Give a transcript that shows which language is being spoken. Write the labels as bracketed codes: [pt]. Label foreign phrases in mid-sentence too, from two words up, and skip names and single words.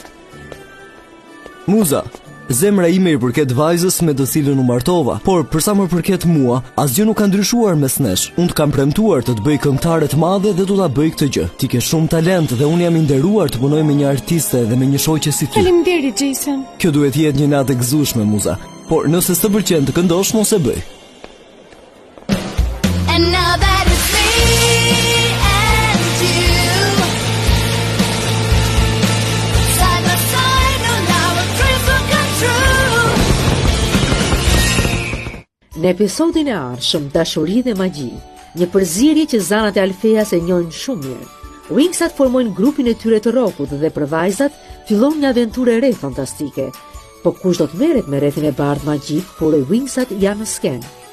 [sq] Muza, zemra ime I përket vajzës me të cilën u martova, por për sa më përket mua, asgjë nuk ka ndryshuar mes nesh. Unë të kam premtuar të bëj këngëtare të madhe dhe do ta bëj këtë gjë. Ti ke shumë talent dhe unë jam I nderuar të punoj me një artiste dhe me një shoqe si ty. Faleminderit, Jason. Kjo duhet jetë një natë e gëzueshme, Muza. Por nëse s'të pëlqen të këndosh, mos e bëj. [en] And now that it's me and you, side by side, no, now our dreams will come true. [sq] Në episodin e ardhshëm Dashuri dhe magji, një përzierje që zanat e Alfeas e njohin shumë mirë. Wingsat formojnë grupin e tyre të rockut dhe për vajzat fillon një aventurë e re fantastike. Po kush do të merret me rrethin e bardhë magjik, por e Wingsat janë në skenë.